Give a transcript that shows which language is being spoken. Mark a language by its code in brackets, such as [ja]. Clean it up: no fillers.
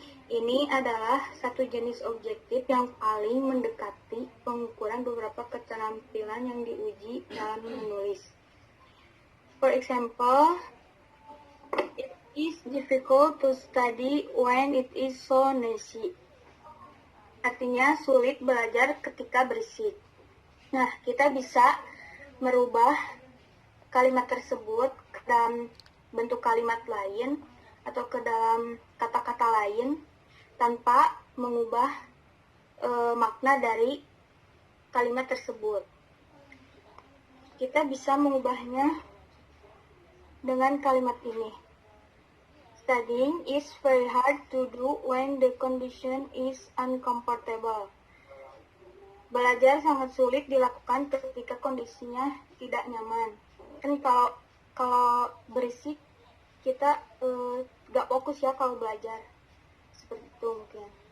[id] Ini adalah satu jenis objektif yang paling mendekati pengukuran beberapa keterampilan yang diuji dalam menulis. [en] For example, it is difficult to study when it is so noisy. [id] Artinya sulit belajar ketika berisik. Nah, kita bisa merubah kalimat tersebut ke dalam bentuk kalimat lain atau ke dalam kata-kata lain tanpa mengubah makna dari kalimat tersebut. Kita bisa mengubahnya dengan kalimat ini. [en] Studying is very hard to do when the condition is uncomfortable. [id] Belajar sangat sulit dilakukan ketika kondisinya tidak nyaman. Kan kalau berisik kita gak fokus ya kalau belajar. Seperti itu mungkin.